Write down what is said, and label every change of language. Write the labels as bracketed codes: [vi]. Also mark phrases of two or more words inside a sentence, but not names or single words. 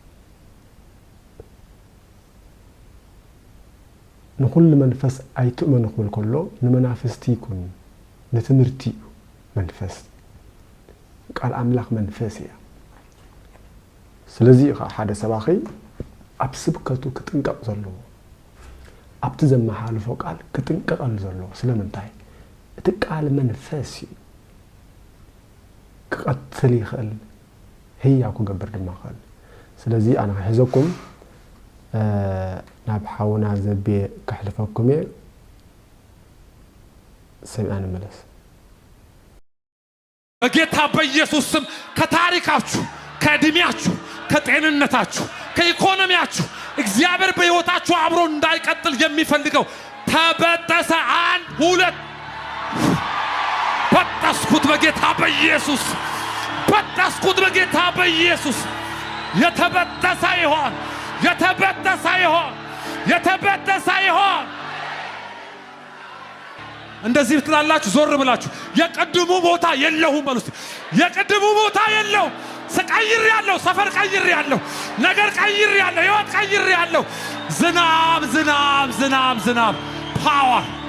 [ti] ንኩል መንፈስ ኣይትእመኑ ክብል ከሎ ንመናፍስቲ ይኩን ንትምህርቲ መንፈስ ቃል አምላኽ መንፈስ እያ ስለዚ ሓደ ሰባኺ ኣብ ስብከቱ ክጥንቀቕ ዘለዎ ኣብቲ ዘመሓላልፎ ቃል ክጥንቀቕ ዘለዎ ስለምንታይ እቲ ቃል መንፈስ እዩ ክቐትል ይኽእል ህያው ክገብር ድማ ይኽእል ስለዚ ኣነ ክሕዘኩም ናብ ሓውና ዘቤ ክሕልፈኩም እየ ሰሚዐ ንመለስ [am] በጌታ በኢየሱስ ስም ከታሪካችሁ ከእድሜያችሁ ከጤንነታችሁ ከኢኮኖሚያችሁ እግዚአብሔር በሕይወታችሁ አብሮ እንዳይቀጥል የሚፈልገው ተበጠሰ አንድ ሁለት በጠስኩት በጌታ በኢየሱስ በጠስኩት በጌታ በኢየሱስ የተበጠሰ ይሆን የተበጠሰ ይሆን የተበጠሰ ይሆን እንደዚህ ብትላላችሁ ዞር ብላችሁ የቀድሙ ቦታ የለውም በሉት የቀድሙ ቦታ የለው ሰቀይር ያለው ሰፈር ቀይር ያለው ነገር ቀይር ያለው ህይወት ቀይር ያለው ዝናብ ዝናብ ዝናብ ዝናብ ፓወር